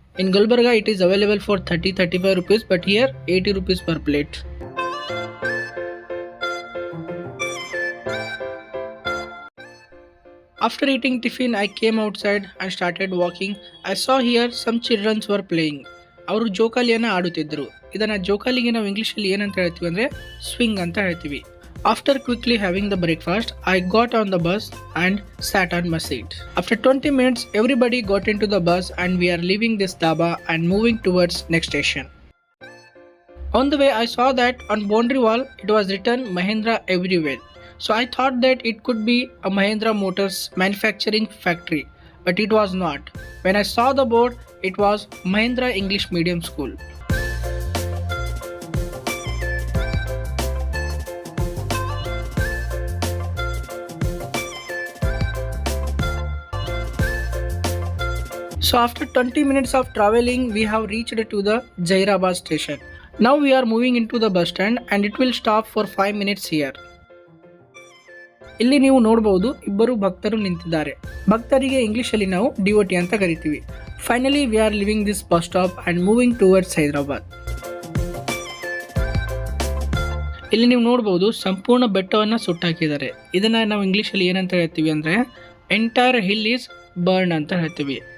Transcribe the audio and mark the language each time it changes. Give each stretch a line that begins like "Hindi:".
English: In Gulbarga it is available for 30-35 rupees, but here 80 rupees per plate. After eating tiffin, I came outside and started walking. I saw here some children were playing.
Kannada: ಅವರು ಜೋಕಾಲಿಯನ್ನು ಆಡುತ್ತಿದ್ದರು. ಇದನ್ನು ಜೋಕಾಲಿಗೆ ನಾವು ಇಂಗ್ಲೀಷಲ್ಲಿ ಏನಂತ ಹೇಳ್ತೀವಿ ಅಂದರೆ swing ಅಂತ ಹೇಳ್ತೀವಿ.
English: After quickly having the breakfast, I got on the bus and sat on my seat. After 20 minutes, everybody got into the bus and we are leaving this dhaba and moving towards next station. On the way, I saw that on boundary wall it was written Mahindra everywhere. So I thought that it could be a Mahindra Motors manufacturing factory, but it was not. When I saw the board, it was Mahindra English Medium School. So after 20 minutes of traveling, we have reached to the Jairabad station. Now we are moving into the bus stand and it will stop for 5 minutes here.
Kannada: ಇಲ್ಲಿ ನೀವು ನೋಡಬಹುದು ಇಬ್ಬರು ಭಕ್ತರು ನಿಂತಿದ್ದಾರೆ. ಭಕ್ತರಿಗೆ ಇಂಗ್ಲಿಷಲ್ಲಿ ನಾವು devotee ಅಂತ ಕರಿತೀವಿ.
English: Finally we are living this bus stop and moving towards Hyderabad.
Kannada: ಇಲ್ಲಿ ನೀವು ನೋಡ್ಬೋದು ಸಂಪೂರ್ಣ ಬೆಟ್ಟವನ್ನು ಸುಟ್ಟಾಕಿದ್ದಾರೆ. ಇದನ್ನು ನಾವು ಇಂಗ್ಲೀಷಲ್ಲಿ ಏನಂತ ಹೇಳ್ತೀವಿ ಅಂದರೆ
English: entire hill is burn
Kannada: ಅಂತ ಹೇಳ್ತೀವಿ.